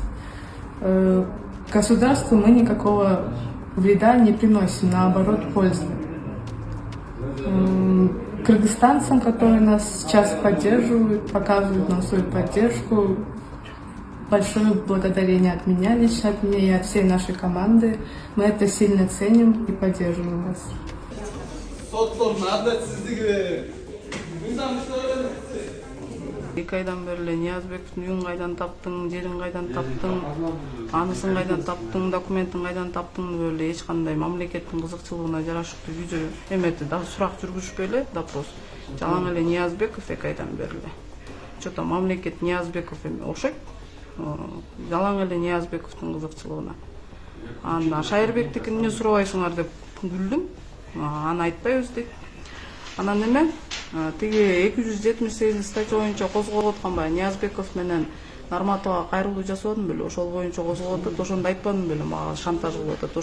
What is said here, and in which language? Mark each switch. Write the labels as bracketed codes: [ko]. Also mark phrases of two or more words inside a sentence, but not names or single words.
[ru] Государству мы никакого вреда не приносим, наоборот, пользы. Кыргызстанцам, которые нас сейчас поддерживают, показывают нам свою поддержку, большое благодарение от меня, лично от меня и от всей нашей команды. Мы это сильно ценим и поддерживаем вас. [ky] Эки айдан бери эле Ниязбековдун үйүн кайдан таптың, жерин кайдан таптың, анысын кайдан таптың, документин кайдан таптың деп эле эч кандай мамлекеттин кызыкчылыгына жарашыктуу жүзө эметти да сурак жүргүзүшпөй эле допрос. Жалаң эле Ниязбеков 2 айдан бери эле. Что-то мамлекет Ниязбеков окшойт. Жалаң эле Ниязбековдун кызыкчылыгына. Анда Шайырбектикин эмне сурабайсыңар деп күлдүм. Аны айтпайбыз дейт. Анан эме тиги 278 статья боюнча козголуп аткан баягы Ниязбеков менен Нарматова кайрылуу жасабадым беле, ошол боюнча козголуп атат, ошондо айтпадым беле, мага шантаж кылып атат.